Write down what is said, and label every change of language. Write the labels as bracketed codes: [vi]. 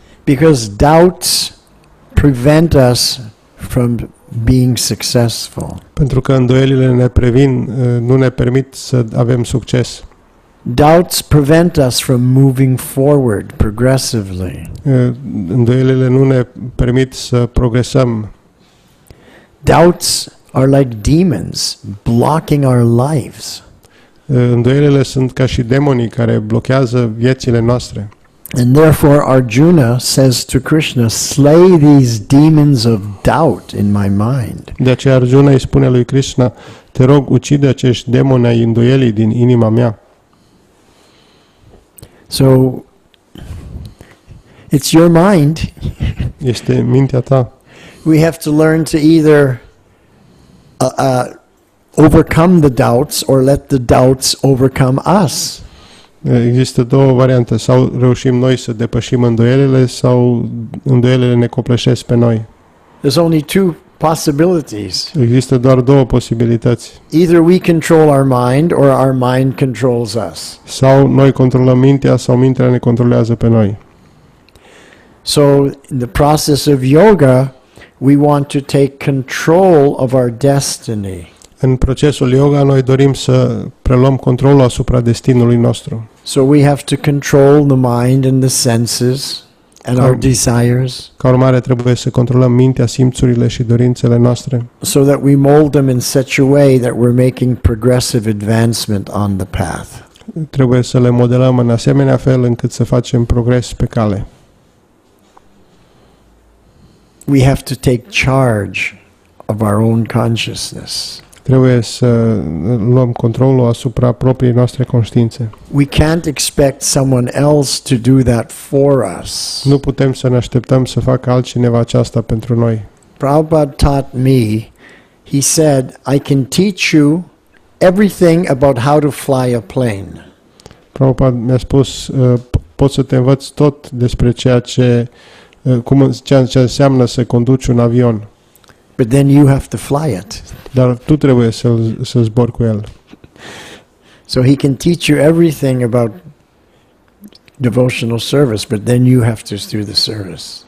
[en] Because doubts prevent us from being successful. [ro] Pentru că îndoielile ne previn, nu ne permit să avem succes. [en] Doubts prevent us from moving forward progressively. [ro] Îndoielile nu ne permit să progresăm. [en] Doubts are like demons blocking our lives. [ro] Îndoielile sunt ca și demonii care blochează viețile noastre. [en] And therefore Arjuna says to Krishna, slay these demons of doubt in my mind. [ro] De aceea Arjuna îi spune lui Krishna, te rog, ucide acești demoni ai îndoielii din inima mea. [en] So it's your mind. [ro] Este mintea ta. [en] We have to learn to either overcome the doubts or let the doubts overcome us. [ro] Există două variante, sau reușim noi să depășim îndoielile sau îndoielile ne copleșesc pe noi. [en] There's only two possibilities. [ro] Există doar două posibilități. [en] Either we control our mind or our mind controls us. [ro] Sau noi controlăm mintea sau mintea ne controlează pe noi. [en] So in the process of yoga, we want to take control of our destiny. [ro] În procesul yoga noi dorim să preluăm controlul asupra destinului nostru. [en] So we have to control the mind and the senses and our desires [ro] Ca urmare trebuie să controlăm mintea, simțurile și dorințele noastre, [en] so that we mold them in such a way that we're making progressive advancement on the path. [ro] trebuie să le modelăm în asemenea fel încât să facem progres pe cale. [en] We have to take charge of our own consciousness. [ro] Trebuie să luăm controlul asupra propriei noastre conștiințe. [en] We can't expect someone else to do that for us. [ro] Nu putem să ne așteptăm să facă altcineva aceasta pentru noi. [en] Prabhupada taught me, he said, I can teach you everything about how to fly a plane. [ro] Prabhupada mi-a spus, pot să te învăț tot despre ceea ce înseamnă să conduci un avion, [en] But then you have to fly it. [ro] dar tu trebuie să zbori cu el. [en] So he can teach you everything about devotional service, but then you have to do the service.